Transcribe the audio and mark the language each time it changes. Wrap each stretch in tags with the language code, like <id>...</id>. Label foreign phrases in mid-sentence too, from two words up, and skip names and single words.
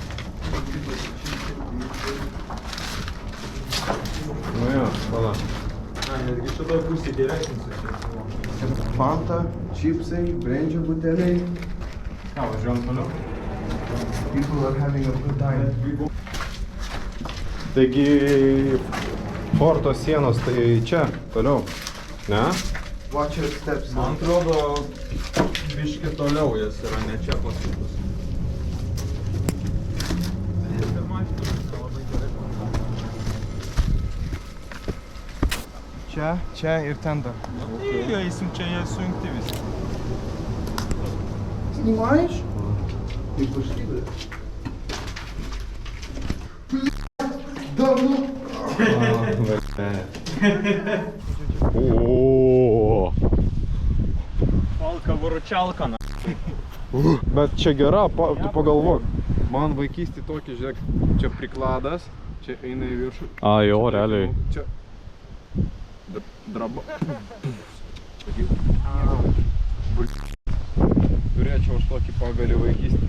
<lt>Nu jo, pala. Netgi šitoj pusėje geresnis. Fanta, čipsai, brendžio buteliai. Ką, važiuojam toliau?</lt> <en>People are having a good time.</en> <lt>Taigi, forto sienos tai čia, toliau. Ne?</lt> <en>Watch your steps.</en> <lt>Man atrodo, biški toliau jas yra, ne čia paskaitus. Čia ir ten dar. Jo, eisim čia, jie sujungti visi.</lt> <ru>Снимаешь? И пошли, блядь. Да ну! О.</ru> <lt>Palka-vurčelka. Bet čia gera, tu pagalvok. Man vaikystė tokia, žiūrėk, čia prikladas, čia eina į viršų. A, jo, realiai. Čia draba. Turėčiau aš tokį pagalį vaikystį.</lt>